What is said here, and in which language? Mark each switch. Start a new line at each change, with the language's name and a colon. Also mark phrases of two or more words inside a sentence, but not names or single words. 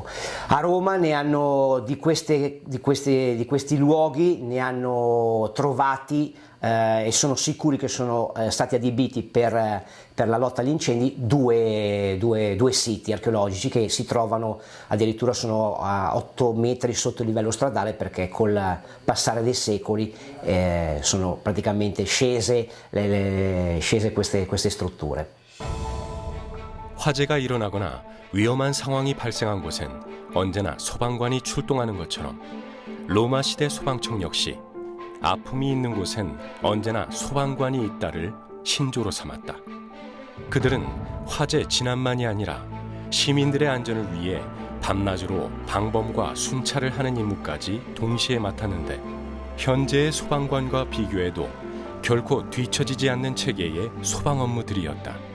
Italian: A Roma di questi luoghi ne hanno trovati e sono sicuri che sono stati adibiti per la lotta agli incendi due siti archeologici che si trovano addirittura sono a 8 metri sotto il livello stradale, perché col passare dei secoli sono praticamente scese queste strutture.
Korean: 화재가 일어나거나 위험한 상황이 발생한 곳엔 언제나 소방관이 출동하는 것처럼 로마 시대 소방청 역시 아픔이 있는 곳엔 언제나 소방관이 있다를 신조로 삼았다. 그들은 화재 진압만이 아니라 시민들의 안전을 위해 밤낮으로 방범과 순찰을 하는 임무까지 동시에 맡았는데 현재의 소방관과 비교해도 결코 뒤처지지 않는 체계의 소방 업무들이었다.